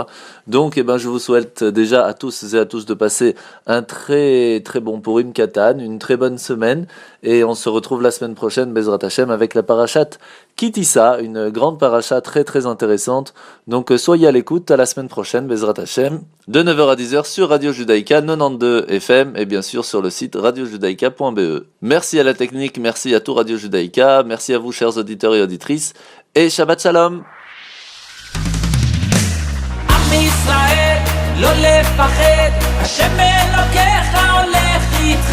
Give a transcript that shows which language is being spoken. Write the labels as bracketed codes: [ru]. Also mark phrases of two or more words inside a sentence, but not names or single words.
[fr] Donc je vous souhaite déjà à tous et à tous de passer un très très bon Purim Katan, une très bonne semaine, et on se retrouve la semaine prochaine, [he] בעזרת השם, [fr] avec la [he] פרשת כי תשא, [fr] une grande parasha très très intéressante. Donc soyez à l'écoute, à la semaine prochaine, [he] בעזרת השם, [fr] de 9h à 10h sur Radio Judaïka 92 FM et bien sûr sur le site radiojudaïka.be. Merci à la technique, merci à tout Radio Judaïka, merci à vous chers auditeurs et auditrices, et [he] שבת שלום. עם ישראל, לא לפחד, השם אלוקיך הולך איתך.